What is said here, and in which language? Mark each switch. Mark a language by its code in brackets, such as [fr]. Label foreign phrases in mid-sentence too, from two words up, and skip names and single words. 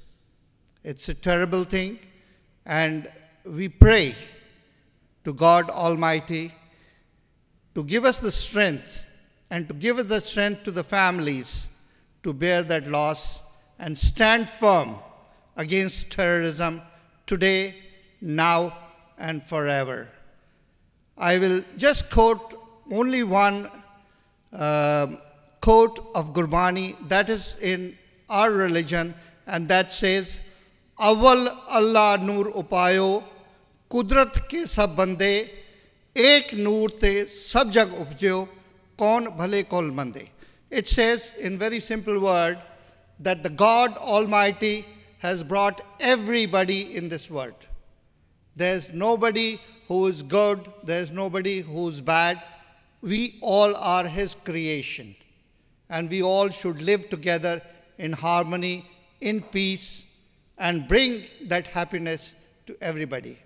[en] It's a terrible thing, and we pray to God Almighty to give us the strength and to give us the strength to the families to bear that loss and stand firm against terrorism today, now, and forever. I will just quote only one quote of Gurbani that is in our religion, and that says, [pa] ਅਵਲ ਅੱਲਾਹ ਨੂਰ ਉਪਾਯੋ, ਕੁਦਰਤ ਕੇ ਸਭ ਬੰਦੇ, ਏਕ ਨੂਰ ਤੇ ਸਭ ਜਗ ਉਪਜੋ ਕੌਨ ਭਲੇ ਕੌਨ ਮੰਦੇ. [en] It says in very simple word that the God Almighty has brought everybody in this world. There's nobody who is good, there's nobody who's bad. We all are His creation, and we all should live together in harmony, in peace, and bring that happiness to everybody.